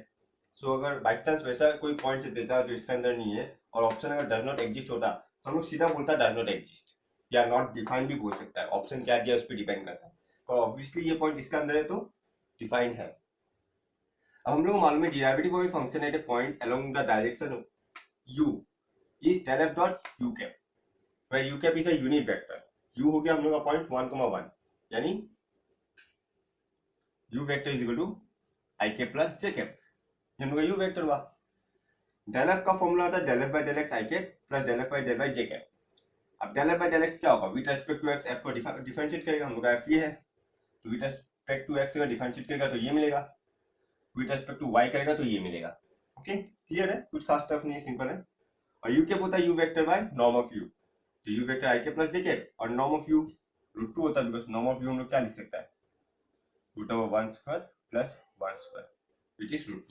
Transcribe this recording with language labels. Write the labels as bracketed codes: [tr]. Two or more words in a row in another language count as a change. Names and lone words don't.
[hi] सो अगर [en] by chance [hi] वैसा कोई पॉइंट देता जो इसके अंदर नहीं है और ऑप्शन अगर [en] does not exist [hi] होता तो हम लोग सीधा बोलता [en] does not exist, [hi] या [en] not define [hi] भी बोल सकता है। ऑप्शन क्या दिया उस पर डिपेंड करता है, और ऑब्वियसली ये पॉइंट इसके अंदर है तो डिफाइंड है। अब हम लोग मालूम है [en] derivative of function at a point along the direction u is del f dot u cap, where u cap is a unit vector। u [hi] हो गया हम लोग का [en] पॉइंट 1, 1, यानी u vector is equal to i cap plus j cap. [hi] ये हम लोग का [en] u vector हुआ। del f [hi] का फॉर्मूला होता है [en] del f by del x i cap plus del f by del y j cap. [hi] अब [en] del f by del x [hi] क्या होगा, [en] with respect to x [hi] f को डिफरेंशिएट करेगा। हम लोग का f ये है, तो [en] with respect to x [hi] अगर डिफरेंशिएट करेगा तो ये मिलेगा, [en] with respect to y [hi] करेगा तो ये मिलेगा। ओके, क्लियर है, कुछ खास टफ नहीं है, सिंपल है। और [en] u cap [hi] होता है [en] u vector by norm of u, [hi] तो [en] u vector i cap plus j cap, [hi] और [en] norm of u [hi] √2 होता है, [en] because norm of u [hi] हम लोग क्या लिख सकता है, [en] √1 square plus 1 square which is √2.